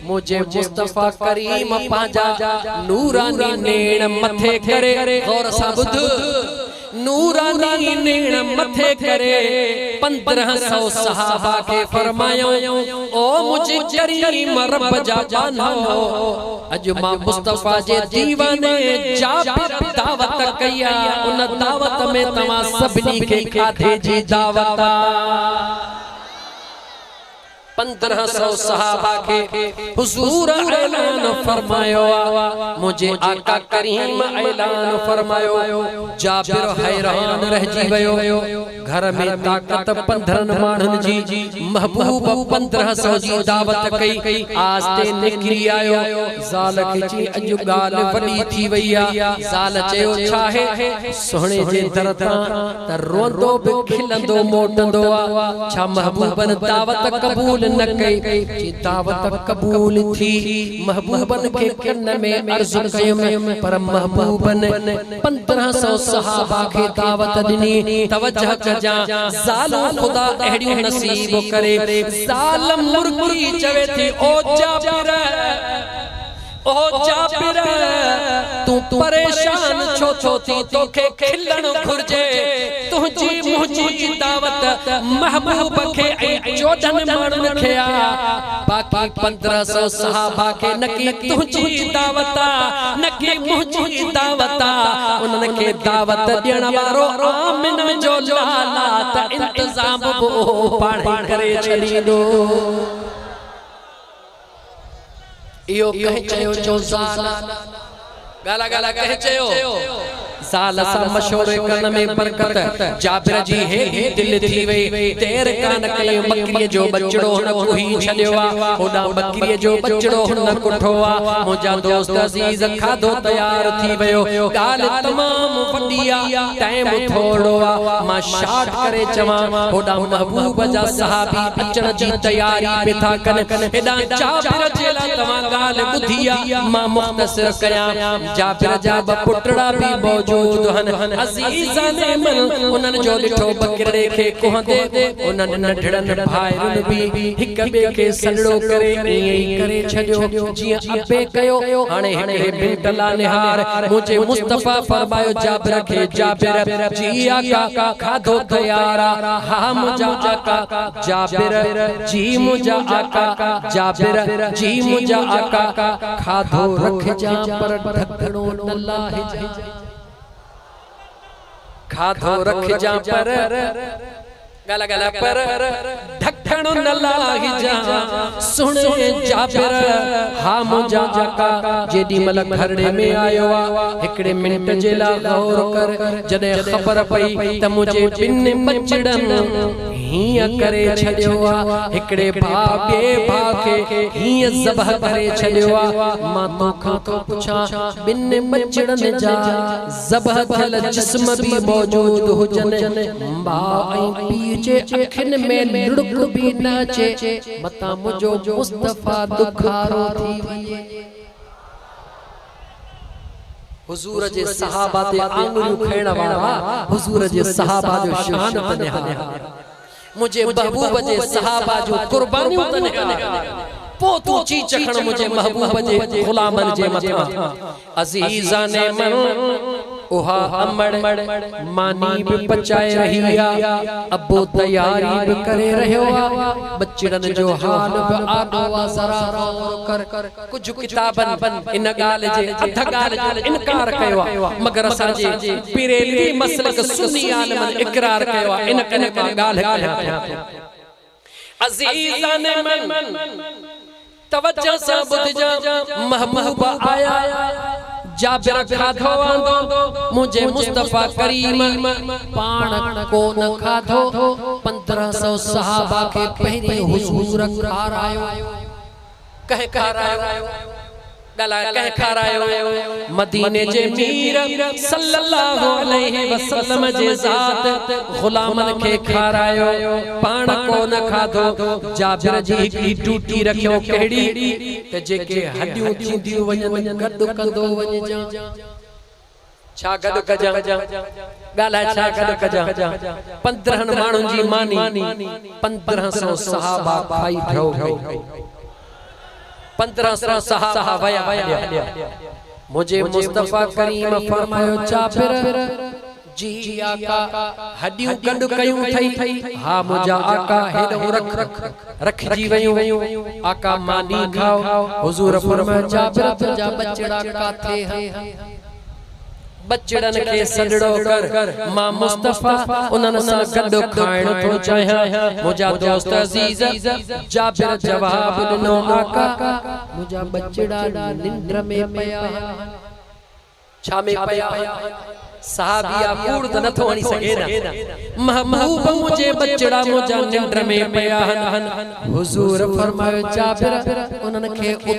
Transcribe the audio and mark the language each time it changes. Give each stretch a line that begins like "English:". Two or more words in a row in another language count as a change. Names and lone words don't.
Sindhi: मुझे मुस्तफा करीम पांजा नूरानी नेण मथे करे गौर सां ॿुध नूरानी नेण मथे करे 1500 सहाबा के फरमायो ओ मुझे करीम रब जा बानो अज मां मुस्तफा जे दीवाने जाबिर दावत कया उन दावत में तवा सबनी के खाधे जी दावत 1500 सहाबा के हुजूर ऐलान फरमायो मुझे आका करीम ऐलान फरमायो जाबिर हैरान रह जी वयो घर में ताकत 15 माण्हुनि जी महबूब 1500 जी दावत कई आस्ते निकरी आयो ज़ाल खे जी अज गाल वडी थी वई आ ज़ाल चयो छा है सोहणे जे दर तां त रोंदो बि खिलंदो मोटंदो आ छा महबूबन दावत कबूल न कई जी दावत कबूल थी महबूबन के कन्न में अर्ज कयम पर महबूबन 1500 सहाबा के दावत ॾिनी तवज्जो कजा ज़ाल खुदा अहिड़ियूं नसीब करे ज़ाल मुर्गी चवे थी ओ जाबिर तू परेशान छो थी तोखे खिलण घुर्जे तुझी मुझी दावत महबूब खे 14 माण्हुनि खे आ बाकी 1500 सहाबा के नकी तुझी दावत नकी मुझी दावत उन्हनि खे दावत ॾियण वारो आमिन जो लाला त इंतजाम वो पाण करे छॾींदो इहो कहे चयो जो ज़ाल गाला गाला कहे चयो ज़ाल सा मशवरे करण में बरकत जाबिर जी हे दिल थी वई देर कान कई बकरी जो बचड़ो न कोई छलियो आ ओडा बकरी जो बचड़ो न कुठो आ मुजा दोस्त अजीज खाधो तैयार थी वयो गाल तमाम वडी आ टाइम थोड़ो आ मां शार्ट करे चवा ओडा महबूब जा सहाबी अचण जी तैयारी पे था कन एडा जाबिर जेला तमा गाल बुधिया मां मुख्तसर कया जाबिर जा पुटड़ा भी मौजूद हन
Persian: عزیزان من
Sindhi: उन्हनि जो ॾिठो बकरे खे कुहंदे उन्हनि नंढड़नि भाइरुनि बि हिक ॿिए खे सॾड़ो करे ईअं ई करे छॾियो जीअं अबे कयो हाणे हिकिड़े बिन टला निहार मुझे मुस्तफा फरमायो जाबिर खे जाबिर जी आका खाधो तयार हा मुझा आका जाबिर जी मुझा आका जाबिर जी मुझा आका खाधो रख जा पर ढकणो न लाहे जा खाधो रख जा पर गला गला पर ढकणो न लाहे जा सुने जाबिर हा मुझा आका जेडी मल घरड़े में आयो आ हिकड़े मिनट जे ला गौर कर जदे खबर पई त मुझे बिन बचड़न हिया करे छड़ियो आ हिकड़े भा बे भा के हिया ज़बह करे छड़ियो आ मां तोखां तो पुछा बिन बचड़न जा ज़बह थियल जिस्म भी मौजूद हुजन मां ऐं पीउ जे अखिन में लुड़क भी न अचे मता मुझो मुस्तफा दुखारो थी वञे हुजूर जे सहाबा ते आंगुरियूं खणण वारा हुजूर जे सहाबा जो शान तने मुझे महबूब जे सहाबा जो कुर्बानियों तने पो तू ची चखण मुझे महबूब जे गुलामन जे मथा
Persian: عزیزان من
Sindhi: ओहा अमड़ मानी भी पचाए रही आ अबो तैयारी भी करे रहियो आ बच्चड़न जो हाल भी आडो आ जरा गौर कर कुछ किताबन इन गाल जे अध गाल जो इनकार कयो आ मगर असा जे पिरेली मसलक सुन्नी आलमन इकरार कयो आ इन कने का गाल कया
Persian: عزیزان من
Sindhi: तवज्जो से बुध जा महबूब आया जाबिर खाधो आंदो मुझे मुस्तफा करीम पाण को न खाधो 1500 सहाबा के पहरे हुजूर खारायो कह खारायो गला कह खारायो मदीने जे मीर
Arabic: صلى الله عليه وسلم
Sindhi: जे जात गुलामन के खारायो पाण को न खाधो जाबिर जी की टूटी रखियो केड़ी ते जेके हड्डियूं थींदियूं वञन गद कंदो वञ जा छा गद कजा गाला छा गद कजा 15 माण्हुनि जी मानी 1500 सहाबा खाई थियो 1500 सहाबा वया मुझे मुस्तफा करीम फरमायो जाबिर जी आका हड्डियूं गंड कयूं थई हा मुझा आका हेडो रख जी वयूं आका मानी खाओ हुजूर फरमायो जाबिर तुझा बचड़ा काथे है बच्चड़न के सडड़ो कर मां मुस्तफा उनन सा गड्डो खाइण तो चाहिया मुझा दोस्त अजीज जाबिर जवाब दिनो आका मुझा बच्चड़ा निंद्र में पया छा में पया साहबिया कूड़ त नथो वणी सके ना महबूब मुझे बच्चड़ा मुझा निंद्र में पया हन हुजूर फरमायो जाबिर उनन के